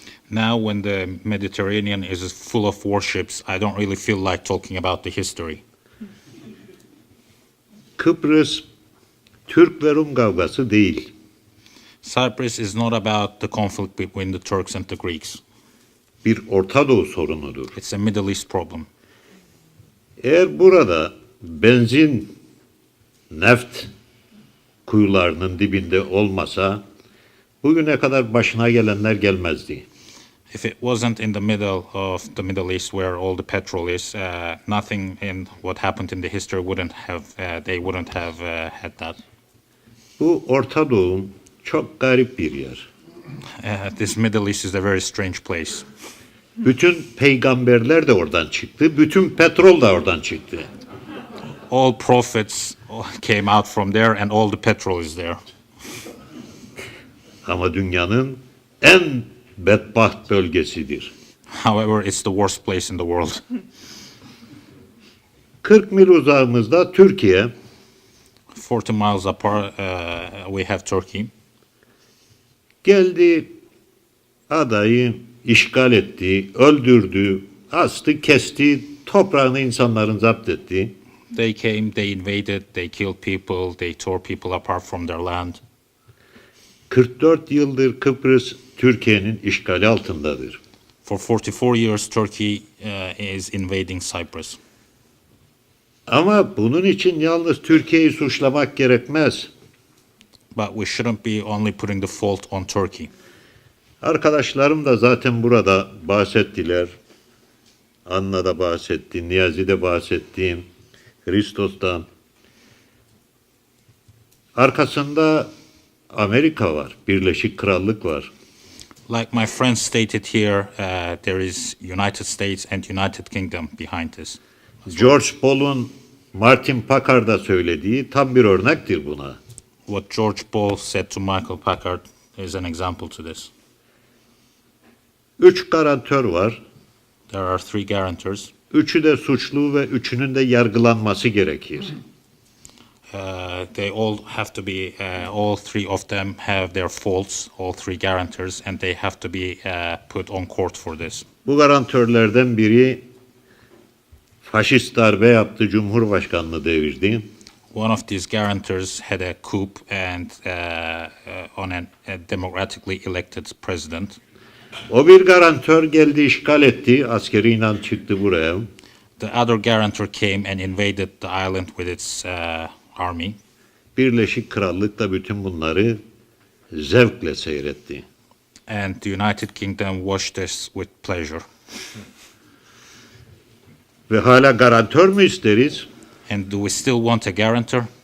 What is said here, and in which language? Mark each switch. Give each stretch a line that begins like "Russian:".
English: Now when the Mediterranean is full of warships, I don't really feel like talking about the history.
Turkish: Kıbrıs Türk ve Rum kavgası değil.
English: Cyprus is not about the conflict between the Turks and the Greeks.
Turkish: Bir Orta Doğu sorunudur.
English: It's a Middle East problem.
Turkish: Eğer burada benzin, neft kuyularının dibinde olmasa bugüne kadar başına gelenler gelmezdi.
English: If it wasn't in the middle of the Middle East where all the petrol is, nothing in what happened in the history wouldn't have, they wouldn't have had that.
Turkish: Bu Orta Doğu çok garip bir yer.
English: This Middle East is a very strange place.
Turkish: Bütün peygamberler de oradan çıktı, bütün petrol da oradan çıktı.
English: All prophets came out from there and all the petrol is there.
Turkish: Ama dünyanın en bedbaht bölgesidir.
English: However, it's the worst place in the world.
Turkish: 40 mil uzağımızda Türkiye,
English: 40 miles apart, we have Turkey.
Turkish: geldi, adayı işgal etti, öldürdü, astı, kesti, toprağını insanların zapt etti.
English: They came, they invaded, they killed people, they tore people apart from their land.
Turkish: 44 yıldır Kıbrıs Türkiye'nin işgali altındadır.
English: For 44 years, Turkey is invading Cyprus.
Turkish: Ama bunun için yalnız Türkiye'yi suçlamak gerekmez.
English: But we shouldn't be only putting the fault on Turkey.
Turkish: Arkadaşlarım da zaten burada bahsettiler. Anna da bahsetti, Niyazi de bahsetti, Christos'tan. Arkasında Amerika var, Birleşik Krallık var.
English: Like my friend stated here, there is United States and United Kingdom behind this.
Turkish: George Paul'un Martin Packard'a söylediği tam bir örnektir buna.
English: What George Paul said to Michael Packard is an example to this.
Turkish: 3 garantör var.
English: There are 3 guarantors.
Turkish: Üçü de suçlu ve üçünün de yargılanması gerekir.
English: They all have to be, all 3 of them have their faults, all 3 guarantors, and they have to be put on court for this.
Turkish: Bu garantörlerden biri faşist darbe yaptı, Cumhurbaşkanlığı devirdi.
English: One of these guarantors had a coup and on a democratically elected president.
Turkish: O bir garantör geldi, işgal etti, askeriyle çıktı buraya.
English: The other guarantor came and invaded the island with its army.
Turkish: Birleşik Krallık da bütün bunları zevkle seyretti.
English: And the United Kingdom watched this with pleasure.
Turkish: Ve hala garantör mü isteriz?
English: And do we still want a guarantor?